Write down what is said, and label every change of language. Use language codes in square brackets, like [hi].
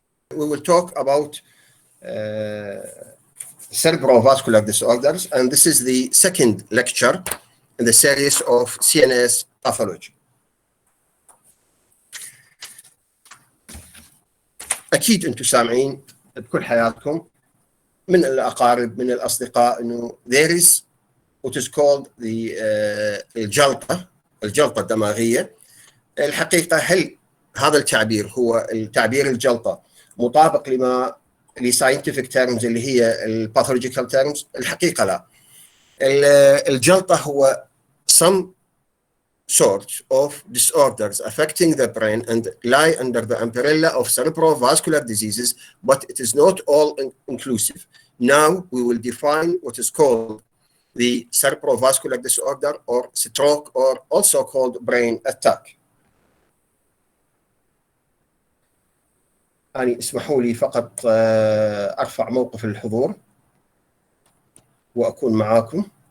[en] we will talk about cerebrovascular disorders, and this is the second lecture in the series of CNS pathology. [ar] أكيد أنتم سامعين بكل حياتكم من الأقارب من الأصدقاء إنه [en] there is what is called the [ar] الجلطة الدماغية. الحقيقة هل هذا التعبير هو التعبير الجلطة مطابق لساينتفك terms اللي هي الباثولوجيكال terms؟ الحقيقة لا. [en] الجلطة هو some sort of disorders affecting the brain and lie under the umbrella of cerebrovascular diseases, but it is not all inclusive. Now we will define what is called the cerebrovascular disorder or stroke, or also called brain attack. [ar] يعني اسمحوا لي فقط أرفع موقف الحضور وأكون معاكم.